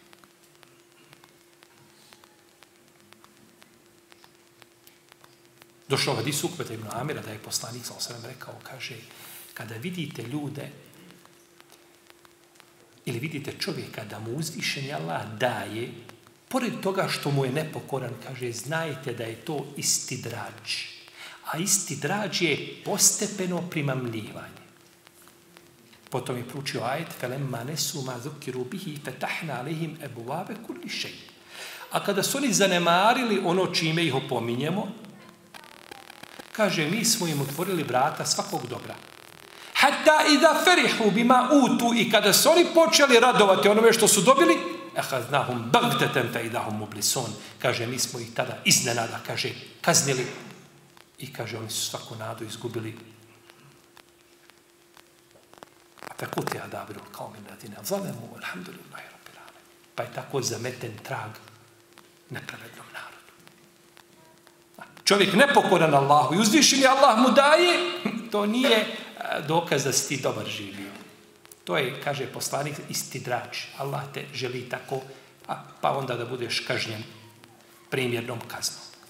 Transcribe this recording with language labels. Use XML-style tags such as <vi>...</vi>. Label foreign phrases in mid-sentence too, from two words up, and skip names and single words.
<bs>Došao hadis Ukveta ibn Amira da je poslanik</bs> <ar>صلى الله عليه وسلم</ar> <bs>rekao, kaže, kada vidite ljude ili vidite čovjeka da mu uzvišeni Allah daje, pored toga što mu je nepokoran, kaže, znajte da je to istidrađ. A istidrađ je postepeno primamljivanje. Potom je proučio ajet,</bs> <ar>فَلَمَّا نَسُوا مَا ذُكِّرُوا بِهِ فَتَحْنَا عَلَيْهِمْ أَبْوَابَ كُلِّ شَيْءٍ.</ar> <bs>A kada su oni zanemarili ono čime ih opominjemo, kaže, mi smo im otvorili vrata svakog dobra.</bs> <ar>حتى إذا فرحوا بما أوتوا,</ar> <bs>i kada su oni počeli radovati onome što su dobili,</bs> <ar>أخذناهم بغتة فإذا هم مبلسون,</ar> <bs>kaže, mi smo ih tada iznenada, kaže, kaznili, i kaže, oni su svaku nadu izgubili.</bs> <ar>فقطع دابر القوم الذين ظلموا الحمد لله رب العالمين.</ar> <bs>Pa je tako zameten trag nepravednom narodu. Čovjek nepokoran Allahu i uzvišeni Allah mu daje, to nije dokaz da si ti dobar živio. To je, kaže poslanik, istidrač. Allah te želi tako, pa onda da budeš kažnjen primjernom kaznom.</bs>